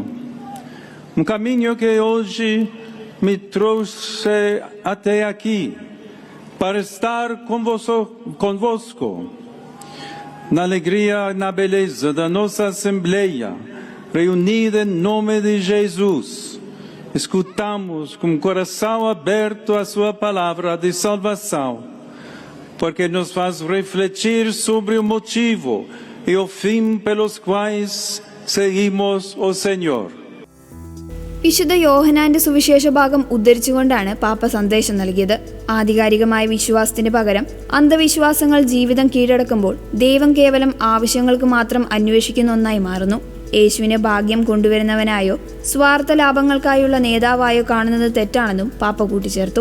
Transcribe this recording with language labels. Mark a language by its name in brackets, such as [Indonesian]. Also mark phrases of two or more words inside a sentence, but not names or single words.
[Portuguese] Caminho que hoje me trouxe até aqui, para estar convosco, na alegria e na beleza da nossa Assembleia, reunida em nome de Jesus. Escutamos com o coração aberto a sua palavra de salvação, porque nos faz refletir sobre o motivo e o fim pelos quais seguimos o Senhor. [Malayalam] വിശുദ്ധ യോഹന്നാന്റെ സുവിശേഷ ഭാഗം ഉദ്ധരിച്ചുകൊണ്ടാണ് പാപ്പ സന്ദേശം നൽകിയത്. ആധികാരികമായ വിശ്വാസത്തിന് പകരം അന്ധവിശ്വാസങ്ങൾ ജീവിതം കീഴടക്കുമ്പോൾ ദൈവം കേവലം ആവശ്യങ്ങൾക്ക് മാത്രം അന്വേഷിക്കുന്ന ഒന്നായി മാറുന്നു. യേശുവിനെ ഭാഗ്യം കൊണ്ടുവരുന്നവനായോ സ്വാർത്ഥ ലാഭങ്ങൾക്കായുള്ള നേതാവായോ കാണുന്നത് തെറ്റാണെന്നും പാപ്പ കൂട്ടിച്ചേർത്തു.